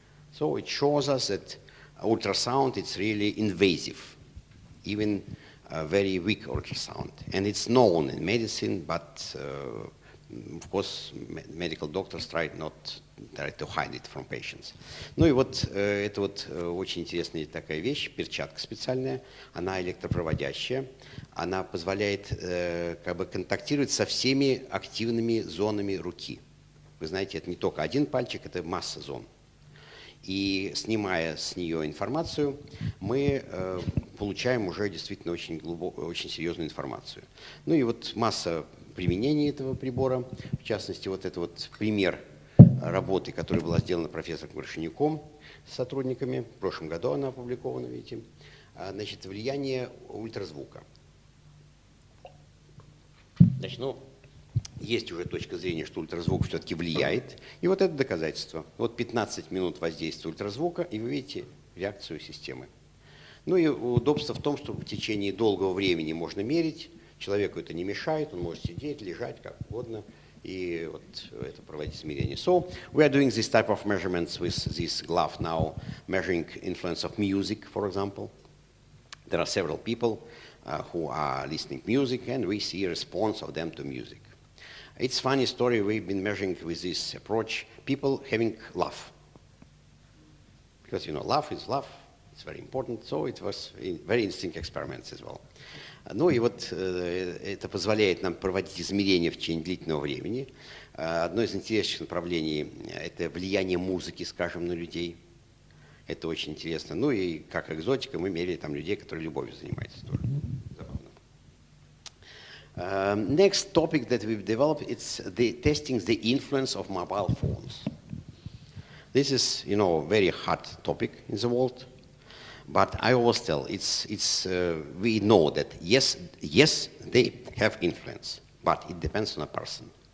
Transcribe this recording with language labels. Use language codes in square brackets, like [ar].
[en] So it shows us that ultrasound is really invasive, even very weak ultrasound. And it's known in medicine, but of course, medical doctors try to hide it from patients. [ru] Ну и вот это вот очень интересная такая вещь, перчатка специальная, она электропроводящая, она позволяет как бы контактировать со всеми активными зонами руки. Вы знаете, это не только один пальчик, это масса зон. И снимая с нее информацию, мы получаем уже действительно очень серьезную информацию. Ну и вот масса применений этого прибора, в частности, вот это вот пример работы, которая была сделана профессором Горшенюком с сотрудниками. В прошлом году она опубликована, видите. Значит, влияние ультразвука. Значит, ну, есть уже точка зрения, что ультразвук все-таки влияет. И вот это доказательство. Вот 15 минут воздействия ультразвука, и вы видите реакцию системы. Ну и удобство в том, что в течение долгого времени можно мерить. Человеку это не мешает, он может сидеть, лежать, как угодно, и вот это проводить измерения. [en] So we are doing this type of measurements with this glove now, measuring influence of music, for example. There are several people who are listening music, and we see a response of them to music. It's a funny story. We've been measuring with this approach people having laugh. Because, you know, laugh is laugh. It's very important. So it was very interesting experiments as well. [ru] Ну и вот это позволяет нам проводить измерения в течение длительного времени. Одно из интересных направлений – это влияние музыки, скажем, на людей. Это очень интересно. Ну и как экзотика мы меряли там людей, которые любовью занимаются тоже. [en] Next topic that we've developed is the testing the influence of mobile phones. This is, you know, a very hot topic in the world. But I always tell, we know that yes, they have influence, but it depends on a person.